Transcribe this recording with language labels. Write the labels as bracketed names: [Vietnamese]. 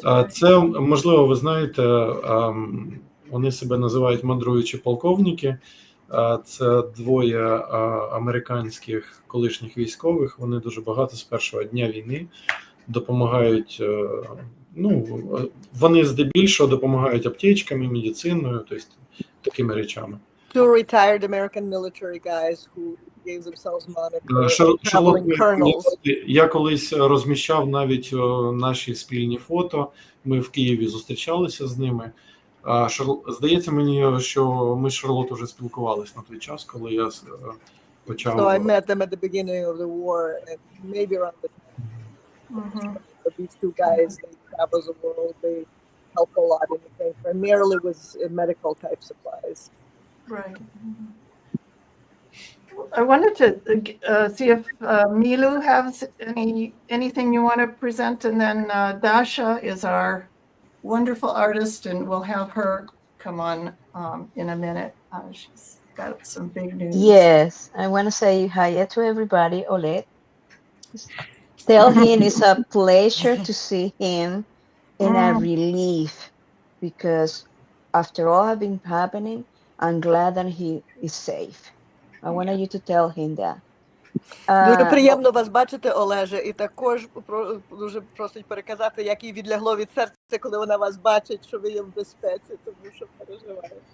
[Ukrainian] Це, можливо, ви знаєте, вони себе називають мандруючі полковники. Це двоє американських колишніх військових. Вони дуже багато з першого дня війни допомагають. Ну, вони здебільшого допомагають аптечками, медициною, тобто такими речами. [English] Two retired American military guys who gave themselves moniker traveling colonels. [Ukrainian] Я колись розміщав навіть наші спільні фото. Ми в Києві зустрічалися з ними. Здається мені, що ми з Шарлот вже спілкувалися на той час, коли я почав. [English] So I met them at the beginning of the war, and maybe around the time. But these two guys, they travel the world. They help a lot in Ukraine, primarily with medical type supplies. Right. I wanted to see if Milu has anything you want to present, and then Dasha is our wonderful artist, and we'll have her come on in a minute. She's got some big news. Yes, I want to say hi to everybody. Oleg, tell him it's a pleasure to see him and a relief, because after all have been happening, I'm glad that he is safe. I wanted you to tell him that. [Ukrainian] Дуже приємно вас бачити, Олеже, і також дуже просить переказати, як їй відлягло від серця, коли вона вас бачить, що ви є в безпеці, тому що переживає.